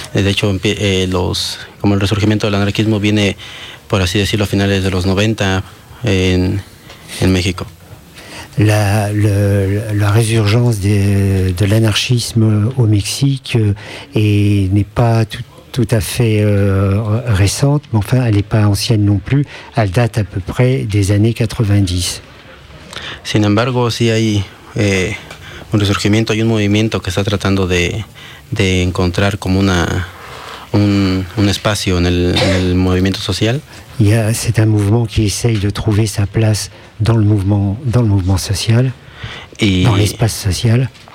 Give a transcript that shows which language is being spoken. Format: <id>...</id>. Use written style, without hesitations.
<es>De hecho, como el resurgimiento del anarquismo viene, por así decirlo, a finales de los 90 en México.</es> <fr>La résurgence de l'anarchisme au Mexique n'est pas tout à fait récente, mais enfin, elle n'est pas ancienne non plus. Elle date à peu près des années 90.</fr> <es>Sin embargo, sí hay un resurgimiento, hay un movimiento que está tratando de encontrar como un espacio en el movimiento social.</es> <fr>C'est un mouvement qui essaye de trouver sa place dans le mouvement social, dans l'espace social.</fr>